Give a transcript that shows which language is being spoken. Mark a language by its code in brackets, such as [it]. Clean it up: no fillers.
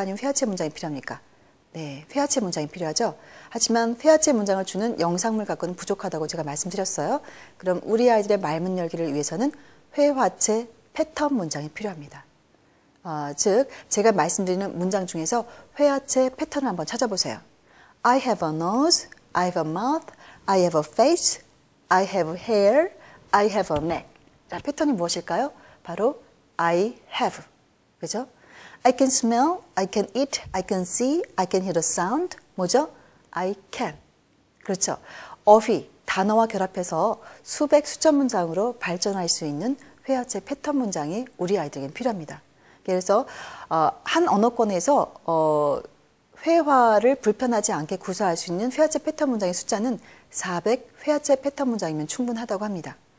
[ko] 아니면 회화체 문장이 필요합니까? 네, 회화체 문장이 필요하죠. 하지만 회화체 문장을 주는 영상물 갖고는 부족하다고 제가 말씀드렸어요. 그럼 우리 아이들의 말문 열기를 위해서는 회화체 패턴 문장이 필요합니다. 즉 제가 말씀드리는 문장 중에서 회화체 패턴을 한번 찾아보세요. [en] I have a nose, I have a mouth, I have a face, I have hair, I have a neck. [ko] 자, 패턴이 무엇일까요? 바로 [en] I have. [ko] 그죠? [en] I can smell, I can eat, I can see, I can hear the sound. [ko] 뭐죠? [en] I can. [ko] 그렇죠. 어휘, 단어와 결합해서 수백, 수천 문장으로 발전할 수 있는 회화체 패턴 문장이 우리 아이들에겐 필요합니다. 그래서 한 언어권에서 회화를 불편하지 않게 구사할 수 있는 회화체 패턴 문장의 숫자는 400 회화체 패턴 문장이면 충분하다고 합니다.